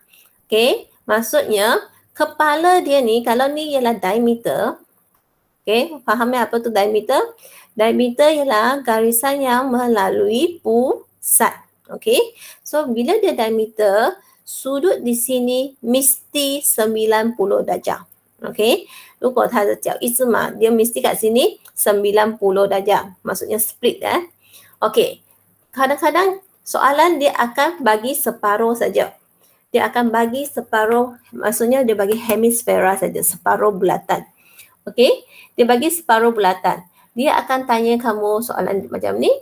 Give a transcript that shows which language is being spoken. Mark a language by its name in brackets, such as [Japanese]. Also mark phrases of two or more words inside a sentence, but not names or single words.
[Malay] Okey, maksudnya kepala dia ni, kalau ni ialah diameter, okey, faham apa tu diameter? Diameter ialah garisan yang melalui pusat. Okey, so bila dia diameter, sudut di sini mesti 90 darjah. Okey, [Chinese] 如果它的角一直嘛， [Malay] dia mesti kat sini 90 darjah. Maksudnya split Okey. Kadang-kadang soalan dia akan bagi separuh saja. Dia akan bagi separuh, maksudnya dia bagi hemisfera saja, separuh bulatan. Okey, dia bagi separuh bulatan. Dia akan tanya kamu soalan macam ni.